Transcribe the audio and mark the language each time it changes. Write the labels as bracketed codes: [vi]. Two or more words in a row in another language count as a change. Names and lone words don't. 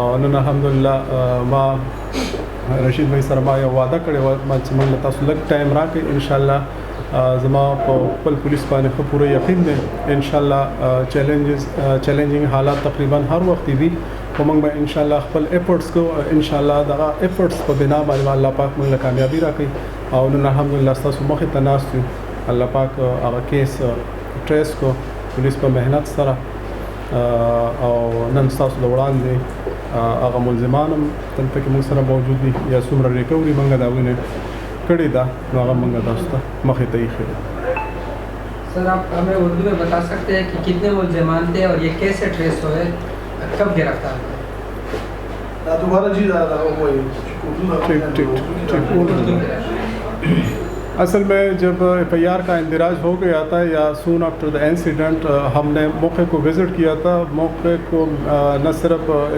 [ps] نن الحمدلله ما رشید بھائی سره ما یو وعده کړې وه چې موږ له تاسو لږ ټایم راکړئ انشاءالله زما په خپل پولیس باندې ښه پوره یقین دی انشاءالله چیلنجینګ حالات تقریبا هر وخت وي خو موږ به انشاءالله خپل ایفرټس کوو انشاءالله دغه ایفرټس په بنا باندې الله پاک موږ له کامیابي راکړي او نن الحمدلله ستاسو مخې ته ناست یو الله پاک هغه [en] case trace [ps] کو پولیس په محنت سره او نن ستاسو د وړاندې هغه ملزمان هم دلته کې موږ سره موجود دي یا څومره ریکوري موږ د هغوی نه کړې ده نو هغه موږ تاسو ته مخې ته ایښې ده [ur] سر آپ ہمیں اردو میں بتا سکتے ہیں کہ کتنے ملزمان تھے اور یہ کیسے ٹریس ہوئے کب گرفتار ہوئے اصل میں جب ایف آئی آر کا اندراج ہو گیا تھا یا [en] soon after the incident [ur] ہم نے موقع کو وزٹ کیا تھا موقع کو نہ صرف ایس